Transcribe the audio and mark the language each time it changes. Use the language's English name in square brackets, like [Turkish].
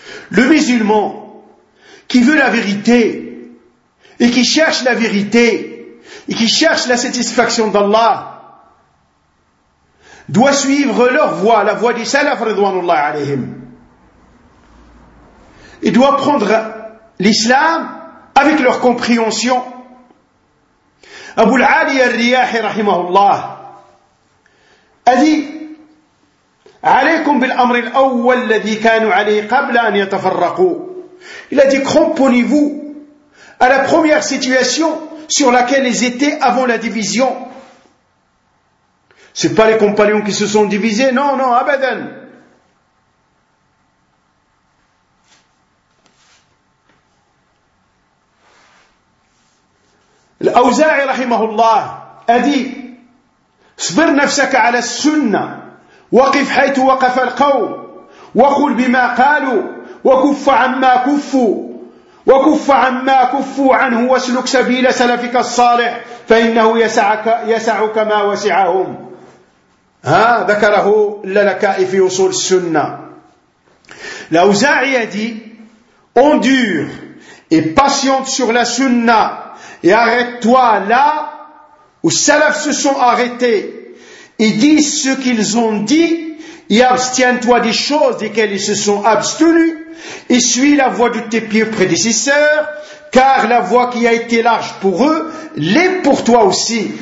[French] Le musulman qui veut la vérité, et qui cherche la vérité, et qui cherche la satisfaction d'Allah, doit suivre leur voie, la voie du salaf, ridwanullah alayhim. Il doit prendre l'islam avec leur compréhension. Abu al-Ali al-Riyahi, rahimahullah, a dit, [Arabic] عليكم بالأمر الأول الذي كانوا عليه قبل أن يتفرقوا. [French] Il a dit, cramponnez-vous à la première situation sur laquelle ils étaient avant la division. C'est pas les compagnons qui se sont divisés, non, non, abadan. L'Auza'i rahimahullah a dit, [Arabic] صبر نفسك على السنة وقف حيث وقف القوم وقل بما قالوا وكف عما كفوا وكف عما كفوا عنه واسلك سبيل سلفك الصالح فإنه يسعك ما وسعهم. ها ذكره اللالكاء في وصول السنة. الأوزاعي دي [French] endure et patiente sur la sunna et arrête-toi là où salaf se sont arrêtés et dis ce qu'ils ont dit et abstiens-toi des choses desquelles ils se sont abstenus et suis la voie de tes pieux prédécesseurs car la voie qui a été large pour eux l'est pour toi aussi.